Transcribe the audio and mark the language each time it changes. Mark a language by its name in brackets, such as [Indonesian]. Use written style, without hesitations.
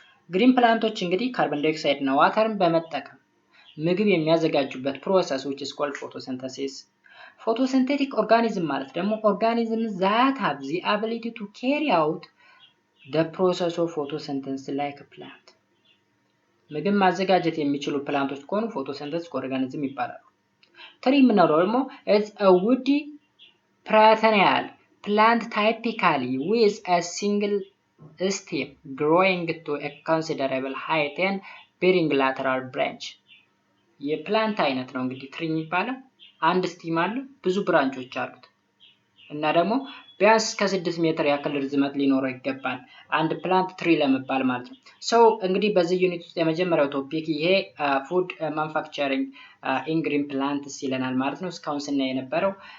[Amharic] ግሪን ፕላንቶች እንግዲህ ካርቦን ዳይኦክሳይድ እና ዋተርን በመጠቀም ምግብ የሚያዘጋጁበት ፕሮሰስ [English] which is called photosynthesis. Photosynthetic organism [Amharic] ማለት ደግሞ [English] organisms that have the ability to carry out the process of photosynthesis like a plant. [Amharic] ምግብ ማዘጋጀት የሚችሉ ፕላንቶች ከሆኑ ፎቶሲንተሲስ ኦርጋኒዝም ይባላሉ። ትሪ የምንለው ደግሞ [English] is a woody perennial plant typically with a single stem growing to a considerable height and bearing lateral branch. [Amharic] የፕላንት አይነት ነው እንግዲህ ትሪ የሚባለው አንድ ስቲም አለ ብዙ ብራንቾች አሉት እና ደግሞ ቢያንስ ከ6 ሜትር ያክል ርዝመት ሊኖረው ይገባል አንድ ፕላንት ትሪ ለመባል ማለት ነው። ሶ እንግዲህ በዚህ ዩኒት ውስጥ የመጀመሪያው ቶፒክ ይሄ ፉድ ማኑፋክቸሪንግ ኢን ግሪን ፕላንትስ ይለናል ማለት ነው። እስካሁን ስናይ የነበረው